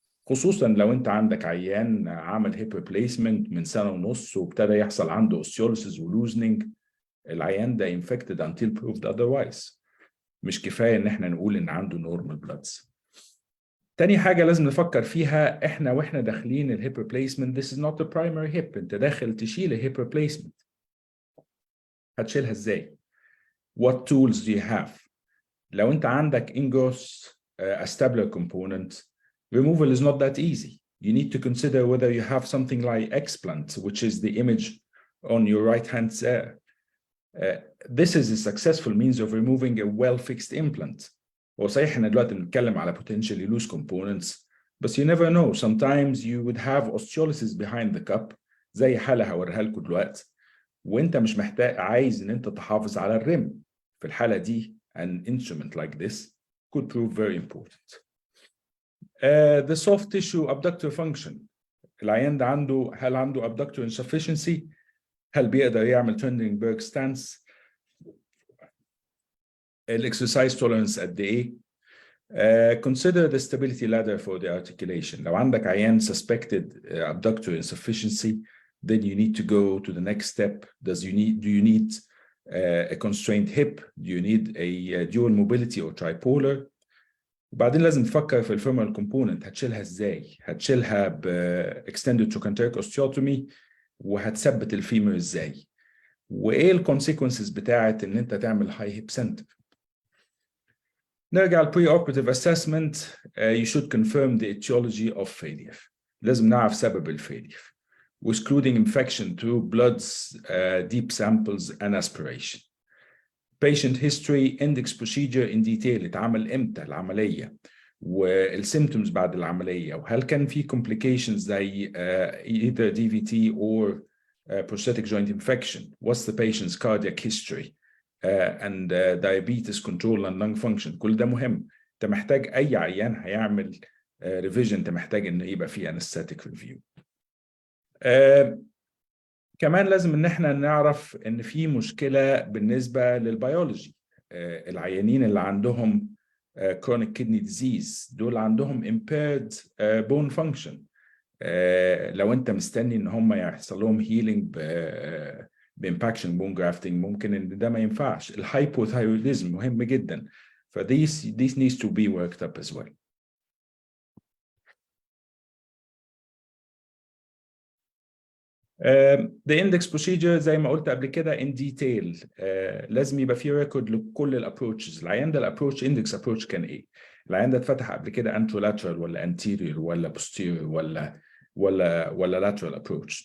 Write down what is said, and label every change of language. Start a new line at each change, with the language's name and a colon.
Arabic: خصوصا لو انت عندك عيان عمل هيب ريبليسمنت من سنة ونص وابتدى يحصل عنده osteolysis ولوزنينج، العيان ده
English: infected until proved otherwise.
Arabic: مش كفاية ان احنا نقول ان عنده
English: normal bloods.
Arabic: تاني حاجة لازم نفكر فيها احنا واحنا داخلين الهيب ريبليسمنت،
English: this is not a primary hip.
Arabic: انت داخل تشيل الهيب ريبليسمنت، هتشيلها ازاي؟
English: What tools do you have؟
Arabic: لو انت عندك
English: ingross acetabular component, removal is not that easy. You need to consider whether you have something like explant, which is the image on your right hand there. This is a successful means of removing a well-fixed implant.
Arabic: وصحيح احنا دلوقتي بنتكلم على
English: potentially loose components, but you never know. Sometimes you would have osteolysis behind the cup،
Arabic: زي حالة هوريها لكم دلوقتي، وانت مش محتاج عايز ان انت تحافظ على الرم. في الحالة دي
English: an instrument like this could prove very important. The soft tissue abductor function.
Arabic: العيان ده هل عنده
English: abductor insufficiency؟
Arabic: هل بيقدر يعمل
English: Trendelenburg stance؟ الاكسرسايز tolerance
Arabic: قد ايه؟
English: Consider the stability ladder for the articulation.
Arabic: لو عندك عيان
English: suspected abductor insufficiency, then you need to go to the next step. Do you need a constrained hip? Do you need a dual mobility or tripolar?
Arabic: وبعدين لازم تفكر في الفيمورال كومبوننت، هتشيلها ازاي؟ هتشيلها ب extended trochanteric osteotomy، وهتثبت الفيمور ازاي؟ وايه الكونسيكونسز بتاعت ان انت تعمل هاي هيب سنتر؟ نرجع pre-operative assessment.
English: You should confirm the etiology of failure.
Arabic: لازم نعرف سبب الفيلير.
English: Excluding infection through bloods, deep samples and aspiration. Patient history, index procedure in detail.
Arabic: اتعمل امتى العملية؟ والsymptoms بعد العملية، وهل كان في complications زي
English: either DVT or prosthetic joint infection, what's the patient's cardiac history, and diabetes control and lung function.
Arabic: كل ده مهم. انت محتاج اي عيان هيعمل ريفيجن انت محتاج ان يبقى فيه anesthetic review. كمان لازم ان احنا نعرف ان في مشكله بالنسبه للبيولوجي. العيانين اللي عندهم
English: chronic kidney disease
Arabic: دول عندهم
English: impaired bone function.
Arabic: لو انت مستني ان هم يحصل لهم healing بامباكشن بون جرافتنج ممكن ان ده ما ينفعش. الهايبوثايروديزم مهم جدا.
English: this needs to be worked up as well. The index procedure
Arabic: زي ما قلت قبل كده
English: in detail.
Arabic: لازم يبقى في ريكورد لكل الابروتشز. العيان ده الابروتش اندكس ابروتش كان ايه؟ العيان ده اتفتح قبل كده انترولاترال ولا anterior ولا posterior ولا lateral approach.